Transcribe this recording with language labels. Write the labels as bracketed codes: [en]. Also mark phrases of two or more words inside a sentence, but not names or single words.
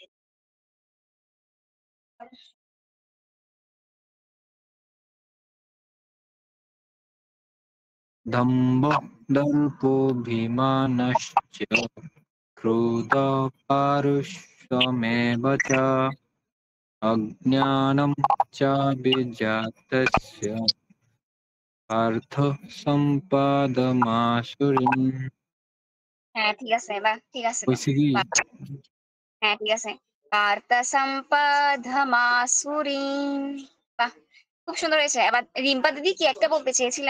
[sa] দম্ভ দর্পোऽভিমানশ্চ ক্রোধः পাरुष्यमेव च अज्ञानं च विजातस्य পার্থ সম্পাদমাসুরিম। [bn] হ্যাঁ ঠিক আছে, এবার ঠিক আছে তো। হয়েছে কি? হ্যাঁ ঠিক আছে। [sa] পার্থ সম্পাদমাসুরিম। [bn] বাহ, খুব সুন্দর হয়েছে। এবার রিম্পা দিদি কি একটা বলতে চেয়েছিলেন?